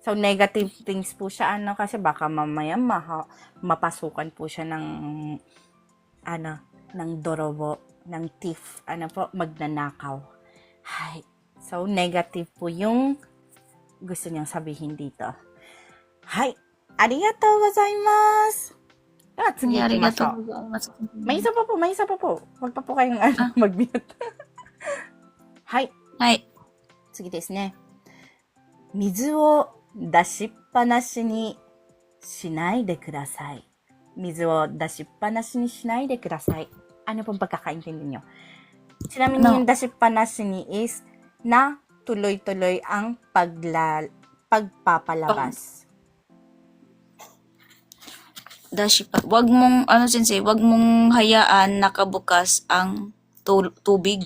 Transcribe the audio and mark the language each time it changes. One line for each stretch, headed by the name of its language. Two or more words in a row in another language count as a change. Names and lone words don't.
Filipino: So, negative things po siya, kasi baka mamaya mapasukan po siya ng, ng dorobo, ng thief, magnanakaw. Hay. So, negative po yung gusto niyang sabihin dito. Hay.
Japanese: ありがとうございます.
Filipino: Sige,
Japanese: Arigatou ikimashou. gozaimasu.
Filipino: May isa pa po. Huwag pa po kayong mag-mute. Hay.
Japanese: はい。次ですね。水を出しっぱなしにしないでください。水を出しっぱなしにしないでください。
Filipino: Ano pong pagkakaintindi nyo? Sinabi niyo yung dashi pa na sini is na tuloy-tuloy ang pagpapalabas.
Japanese: 出しっぱ.
Filipino: Wag mong, sensei, wag mong hayaan nakabukas ang tubig.